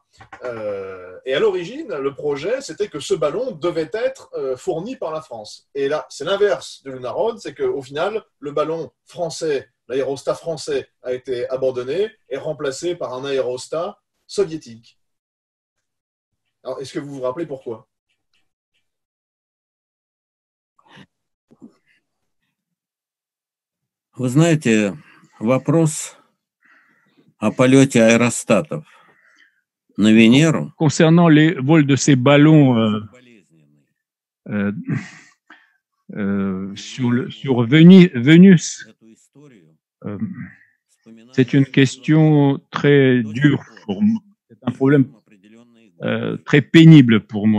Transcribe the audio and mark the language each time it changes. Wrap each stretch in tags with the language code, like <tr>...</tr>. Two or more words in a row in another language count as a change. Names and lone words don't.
<fr>Et à l'origine, le projet, c'était que ce ballon devait être fourni par la France. Et là, c'est l'inverse de Lunarod, c'est qu'au final, le ballon français, l'aérostat français a été abandonné et remplacé par un aérostat soviétique. Alors, est-ce que vous vous rappelez pourquoi?</fr> <ru>Вы знаете, вопрос о полете аэростатов на Венеру.</ru> <fr>Concernant les vols de ces ballons sur Vénus, c'est une question très dure pour moi. C'est un problème très pénible pour moi.</fr>